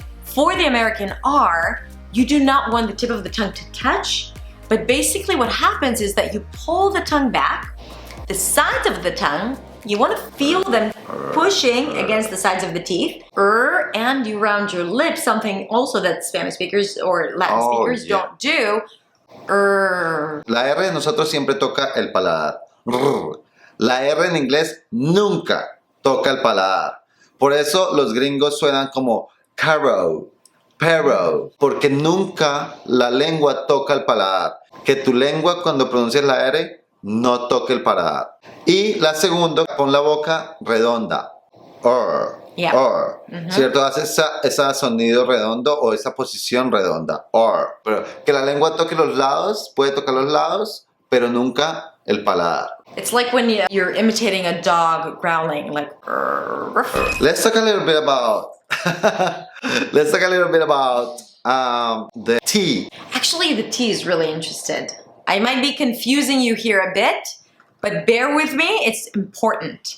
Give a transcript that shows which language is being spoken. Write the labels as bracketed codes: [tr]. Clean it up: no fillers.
[en] For the American R, you do not want the tip of the tongue to touch, but basically what happens is that you pull the tongue back, the sides of the tongue, you want to feel them pushing against the sides of the teeth, and you round your lips, something also that Spanish speakers or Latin speakers don't do. [es] La R de nosotros siempre toca el paladar. La R en inglés nunca toca el paladar. Por eso los gringos suenan como carro, perro, porque nunca la lengua toca el paladar. Que tu lengua, cuando pronuncias la R, no toque el paladar. Y la segunda, con la boca redonda. [en] Yeah. [es] ¿Cierto? Hace ese sonido redondo o esa posición redonda. Pero que la lengua toque los lados, puede tocar los lados, pero nunca el paladar. [en] It's like when you're imitating a dog growling, like. Let's talk a little bit about. Let's talk a little bit about the T. Actually, the T is really interested. I might be confusing you here a bit, but bear with me, it's important.